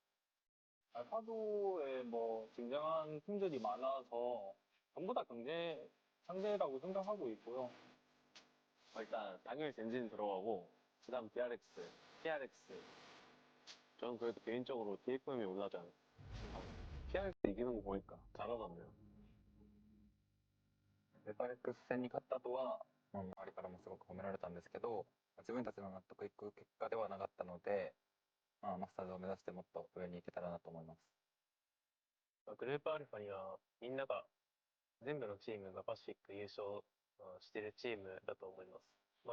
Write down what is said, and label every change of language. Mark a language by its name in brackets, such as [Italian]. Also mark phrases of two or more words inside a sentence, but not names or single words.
[Korean] 알파도에 굉장한 팀들이 많아서 전부 다 경제 상대라고 생각하고 있고요. 일단 당연히 젠진 들어가고 그 다음 DRX, PRX 저는 그래도 개인적으로 DFM이 올라가지 않을까. PRX 이기는 거 보니까 잘하던데요. [Japanese] 戦に勝った後は、周りからもすごく褒められたんですけど、自分たちの納得いく結果ではなかったので、マスターズを目指してもっと上に行けたらなと思います。グループアルファにはみんなが全部のチームがパシフィック優勝してるチームだと思います。